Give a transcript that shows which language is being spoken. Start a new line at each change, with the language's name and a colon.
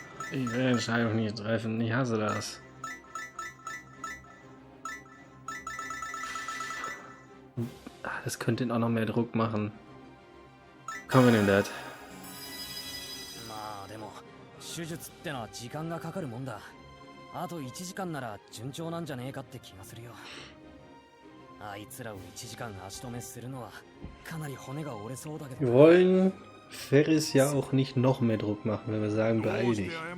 German: Ich will die Entscheidung nicht treffen, ich hasse das. Das könnte ihn auch noch mehr Druck machen. Komm, wir nehmen das.
Japanese: まあでも手術ってのは時間がかかるもんだ。あと1時間なら順調なんじゃねえかって気がするよ。あいつらを1時間足止めするのはかなり骨が折れそうだけど。
German: Wir wollen Ferris ja auch nicht noch mehr Druck machen, wenn wir sagen, beeil dich.